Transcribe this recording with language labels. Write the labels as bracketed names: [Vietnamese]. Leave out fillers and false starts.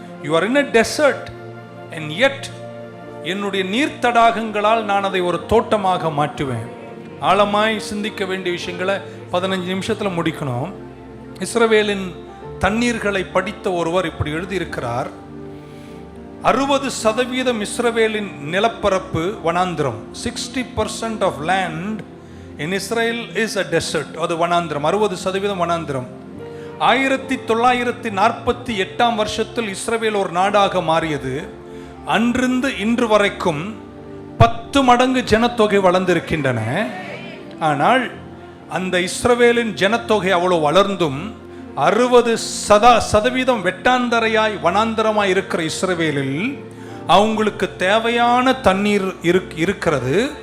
[English] you are in a desert and yet [Tamil] என்னுடைய நீர் தடாகங்களால் நான் அதை ஒரு தோட்டமாக மாற்றுவேன். ஆழமாய் சிந்திக்க வேண்டிய விஷயங்களை 15 நிமிஷத்தில் முடிக்கணும். இஸ்ரவேலின் தண்ணீர்களை படித்த ஒருவர் இப்படி எழுதியிருக்கிறார், 60% இஸ்ரவேலின் நிலப்பரப்பு வனாந்திரம். [English] 60% of land in Israel is a desert. [Tamil] அது வனாந்திரம், 60% வனாந்திரம். 1948ஆம் வருஷத்தில் இஸ்ரவேல் ஒரு நாடாக மாறியது. அன்றிருந்து இன்று வரைக்கும் 10 மடங்கு ஜனத்தொகை வளர்ந்திருக்கின்றன. ஆனால் அந்த இஸ்ரவேலின் ஜனத்தொகை அவ்வளோ வளர்ந்தும் 60% வெட்டாந்தரையாய் வனாந்தரமாய் இருக்கிற இஸ்ரவேலில் அவங்களுக்கு தேவையான தண்ணீர் இருக்கிறது.